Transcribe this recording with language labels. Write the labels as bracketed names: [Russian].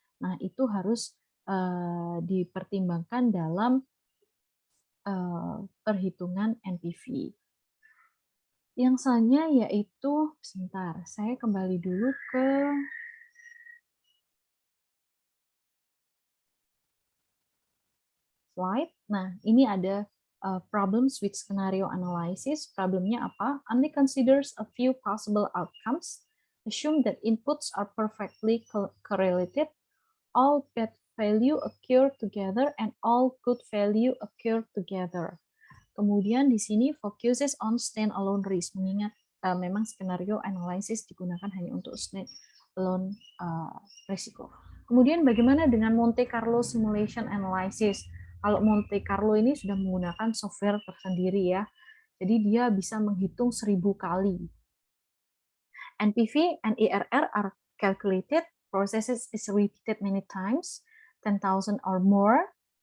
[Indonesian] Nah, itu harus dipertimbangkan dalam perhitungan NPV. Yang selanjutnya yaitu, sebentar, saya kembali dulu ke slide. Nah, ini ada [English] problems with scenario analysis. [Indonesian] Problemnya apa? [English] Only considers a few possible outcomes. Assume that inputs are perfectly correlated. All bad value occur together and all good value occur together. [Indonesian] Kemudian di sini [English] focuses on standalone risk, [Indonesian] mengingat memang skenario analysis digunakan hanya untuk standalone risiko. Kemudian bagaimana dengan Monte Carlo simulation analysis? Kalau Monte Carlo ini sudah menggunakan software tersendiri ya, jadi dia bisa menghitung 1000 kali. [English] NPV and IRR are calculated, processes is repeated many times, 10,000 or more.